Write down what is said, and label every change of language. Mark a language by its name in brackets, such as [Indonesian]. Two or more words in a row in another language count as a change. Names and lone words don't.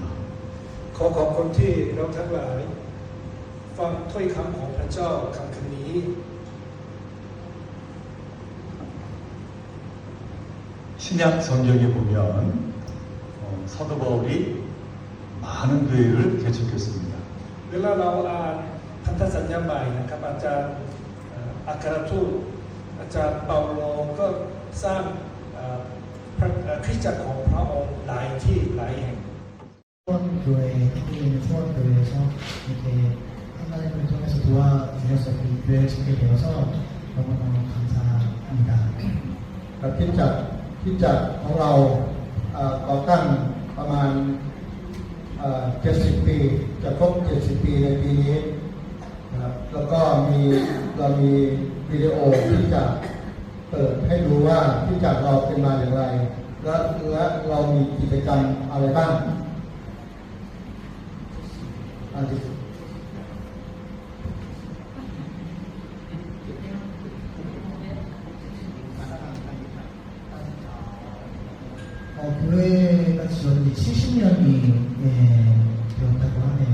[Thai] ขอขอบคุณที่เราทั้งหลายฟังถ้อยคำของพระเจ้าคำนี้ [Korean] 신약 성경에 보면 사도 바울이 많은 교회를 개척했습니다. [Thai] เวลาเราอ่านพันธสัญญาใหม่นะครับอาจารย์อัครทูตอาจารย์เปาโลก็สร้างคริสตจักรของพระองค์หลายที่หลายแห่ง [Korean] 교회, 특히 수원교회에서 이렇게 하나님을 통해서 도와주셔서 이 교회를 짓게 되어서 너무너무 감사합니다. [Thai] คริสตจักรของเราก่อตั้งประมาณ70 ปีจะครบ70 ปีในปีนี้นะครับแล้วก็เรามีวิดีโอที่จะเปิดให้ดูว่าคริสตจักรเราเป็นมาอย่างไรและเรามีกิจกรรมอะไรบ้าง [Korean] 교회가 지어진 지 70년이 되었다고 하네요.